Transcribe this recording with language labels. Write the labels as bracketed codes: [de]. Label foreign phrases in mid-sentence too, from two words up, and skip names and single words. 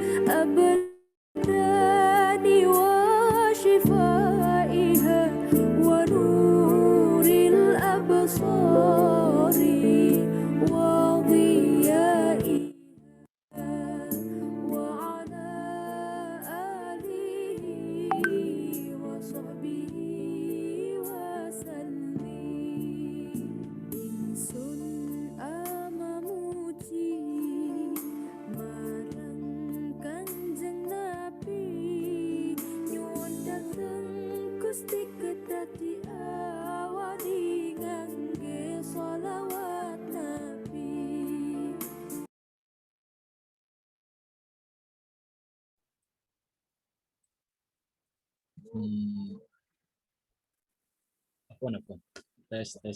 [ar] الأبدان وشفائها ونور الأبصار وضيائها وعلى آله وصحبه وسلم [jv] Ingsun amamuji marang Kanjeng Nabi nyuwun dhateng Gusti Kedadi awadi ngangge sholawat Nabi. Apa? Tes.